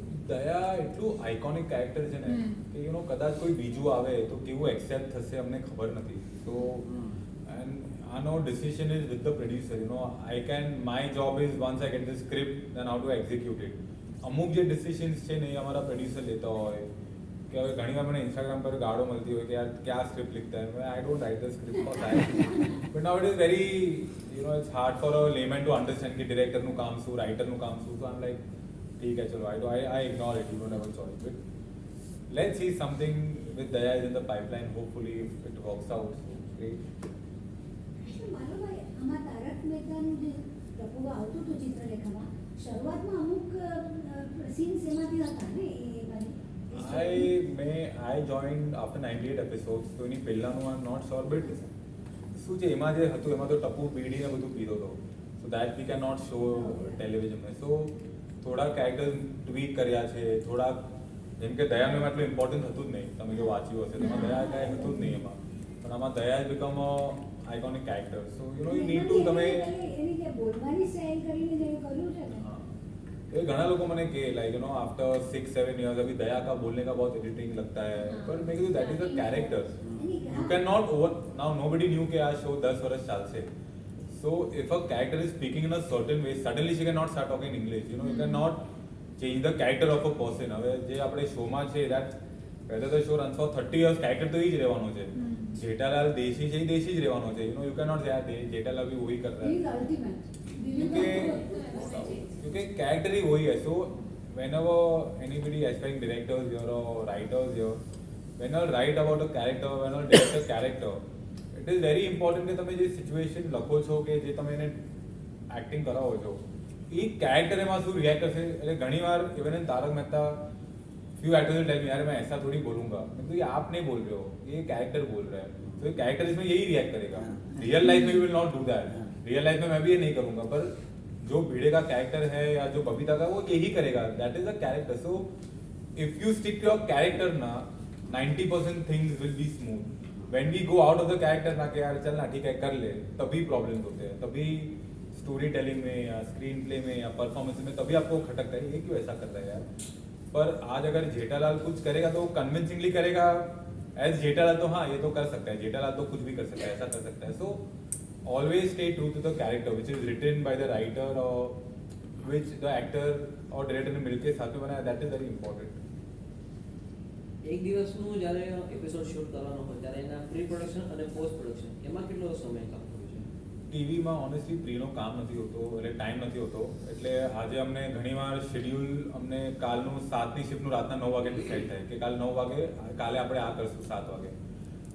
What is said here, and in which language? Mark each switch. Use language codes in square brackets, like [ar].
[gu] દયા એટલું iconic character છે ને કે કદાચ કોઈ બીજું આવે તો કેવું એક્સેપ્ટ થશે અમને ખબર નથી. [en] So and આનો decision is with the producer. My job is once I get the script then how to execute it. [gu] અમુક જે ડિસિઝન્સ છે ને એ અમારા પ્રોડ્યુસર લેતા હોય કે હવે ઘણીવાર મને ઇન્સ્ટાગ્રામ પર ગાળો મળતી હોય કે યાર [hi] क्या स्क्रिप्ट लिखता है. [en] I don't write the script for that, but now it is very it's hard for a layman to understand कि [gu] डायरेक्टरનું કામ શું, રાઇટરનું કામ શું. [en] so I am like [hi] ठीक है चलो [en] I ignore it. You don't have a choice, but let's see something with Daya is in the pipeline. Hopefully it works out. Great. [gu] મારો ભાઈ આમાં તારક મહેતાનું જે પ્રપોગ આવતું હતું ચિત્રલેખામાં શરૂઆતમાં અમુક સીન્સ એમાંથી હતા ને એ બાજુ. [en] I joined after 98 episodes. [gu] તો એની પહેલાનું [en] I am not sure, but [gu] શું છે એમાં જે હતું એમાં તો ટપુ બીડીને બધું પીધો હતો. [en] so that we can not show [gu] ટેલિવિઝનમાં. સો થોડા કેરેક્ટર ટ્વીક કર્યા છે, થોડા જેમ કે દયાનું એટલું ઇમ્પોર્ટન્સ હતું જ નહીં. તમે જો વાંચ્યું હશે તેમાં દયા કાંઈ હતું જ નહીં એમાં, પણ આમાં [en] Daya is become a iconic character. So you need to [gu] તમે એની જે બોલવાની સ્ટાઇલ કરીને જે કર્યું છે ને [hi] ये घना लोगों मैंने के [en] like after 6-7 years [hi] अभी दया का बोलने का बहुत इरिटेटिंग लगता है, पर मैं कहूँ [en] That is a character. You can not over now nobody knew के आज show 10 [gu] વર્ષ ચાલશે. [en] So if a character is speaking in a certain way, suddenly she cannot start talking English. You cannot change the character of a person. [gu] હવે જે આપણે શોમાં છે [en] that whether the show runs for 30 years [gu] character તો એ જ રહેવાનો છે. જેઠાલાલ દેશી છે એ દેશી જ રહેવાનો છે. [en] you cannot say [hi] જેઠાલાલ भी वही कर रहा है क्योंकि कैरेक्टर ही वही है. [en] so whenever anybody aspiring directors here or writers here, when you write about a character, when you direct a character, it is very important [gu] કે તમે જે સિચ્યુએશન લખો છો કે જે તમે એને એક્ટિંગ કરાવો છો એ કેરેક્ટર એમાં શું રિએક્ટ કરશે. એટલે ઘણીવાર even in Tarak Mehta [en] few actors tell me [hi] यार मैं ऐसा थोड़ी बोलूंगा, तो ये आप नहीं बोल रहे हो, ये कैरेक्टर बोल रहा है, तो ये कैरेक्टर इसमें यही रिएक्ट करेगा. रियल लाइफ में [en] Will not do that. [hi] Real life में मैं भी ये नहीं करूंगा, पर जो भिड़े का कैरेक्टर है या जो बबीता का, वो यही करेगा. [en] That is a character. So if you stick to your character ना, 90% things will be smooth. When we go out of the character [hi] ना कि यार चल ना ठीक है कर ले, तभी प्रॉब्लम्स होते हैं. तभी स्टोरी टेलिंग में या स्क्रीन प्ले में या परफॉर्मेंस में तभी आपको खटकता है ये क्यों ऐसा कर रहा है यार. पर आज अगर जेठालाल कुछ करेगा तो कन्विंसिंगली करेगा. एज जेठालाल तो हाँ ये तो कर सकता है, जेठालाल तो कुछ भी कर सकता है, ऐसा कर सकता है. [en] so always stay true to the character which is written by the writer [hi] और विच द एक्टर और डायरेक्टर ने मिलकर साथ में बनाया. [en] That is very important. [gu] એક દિવસનું જ્યારે એપિસોડ શૂટ કરવાનો હોય ત્યારે એના પ્રી પ્રોડક્શન અને પોસ્ટ પ્રોડક્શન એમાં કેટલો સમય લાગતો હોય છે? ટીવીમાં ઓનેસ્ટલી પ્રીનો કામ નથી હોતો, એટલે ટાઈમ નથી હોતો. એટલે આજે અમને ઘણીવાર શેડ્યુલ અમને કાલનું 7ની શિફ્ટનું રાતના 9 વાગે ડિસાઇડ થાય કે કાલ 9 વાગે કાલે આપણે આ કરશું 7 વાગે.